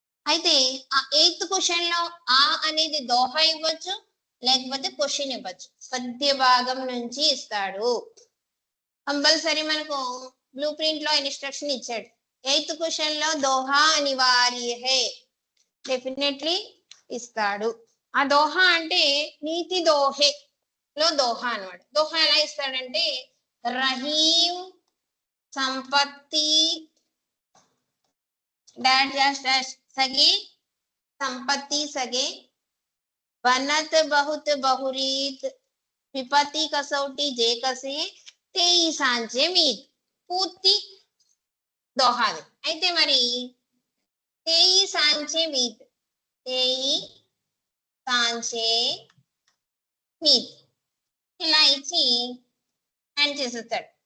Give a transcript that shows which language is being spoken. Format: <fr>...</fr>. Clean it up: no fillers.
<te>అయితే ఆ 8th question లో ఆ అనేది దోహా ఇవ్వచ్చు, లేకపోతే క్వశ్చన్ ఇవ్వచ్చు. పద్య భాగం నుంచి ఇస్తాడు. కంపల్సరీ మనకు బ్లూ ప్రింట్ లో ఇన్స్ట్రక్షన్ ఇచ్చాడు. 8th క్వశ్చన్ లో దోహా</te> <hi>అనివార్య హై,</hi> <te>డెఫినెట్లీ ఇస్తాడు. ఆ దోహా అంటే నీతి దోహే లో దోహా అన్నమాట. దోహా ఎలా ఇస్తాడంటే రహీం సంపత్తి డాష్ డాష్ డాష్ సగే</te> <hi>संपत्ति सगे बनत बहुत बहुरीत विपत्ति कसौटी जे कसे तेई सांचे मीत</hi> <te>పూర్తి దోహాది. అయితే మరి</te> <hi>తేయి సాంచే మీత్,</hi> <te>తేయి సాంచే మీత్ ఇలా ఇచ్చి హ్యాండ్ చేసేస్తాడు.</te>